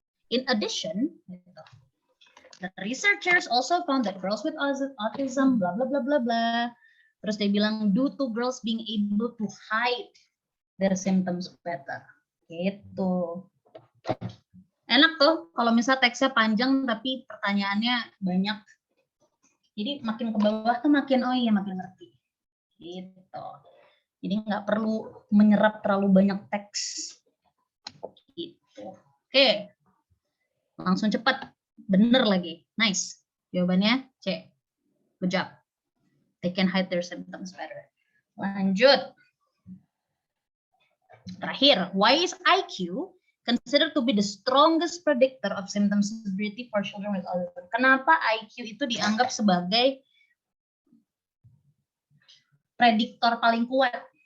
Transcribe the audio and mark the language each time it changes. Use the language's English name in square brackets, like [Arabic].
[English] In addition, the researchers also found that girls with autism, blah blah blah blah blah. [Indonesian] Terus dia bilang [English] due to girls being able to hide their symptoms better. [Indonesian] Gitu. Enak tuh kalau misalnya teksnya panjang tapi pertanyaannya banyak. Jadi makin ke bawah tuh makin makin ngerti. Gitu. Jadi nggak perlu menyerap terlalu banyak teks. Gitu. Oke. Langsung cepat. Bener lagi. Nice. Jawabannya C. [English] Good job. They can hide their symptoms better. [Indonesian] Lanjut. Terakhir, [English] why is IQ considered to be the strongest predictor of symptom severity for children with autism? [Indonesian] Kenapa IQ itu dianggap sebagai prediktor paling kuat?